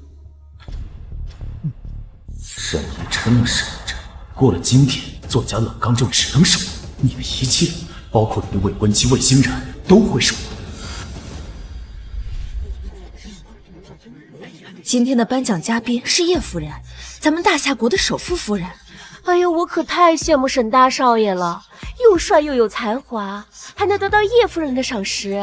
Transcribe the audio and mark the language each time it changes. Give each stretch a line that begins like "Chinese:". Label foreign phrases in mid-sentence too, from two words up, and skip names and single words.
Chinese: 沈一琛啊，沈一琛，过了今天，作家冷刚就只能是我。你的一切，包括你的未婚妻魏欣然，都会是我的。今天的颁奖嘉賓是葉夫人，咱們大夏國的首富夫人。哎呦，我可太羨慕沈大少爺了，又帥又有才華，還能得到葉夫人的賞識。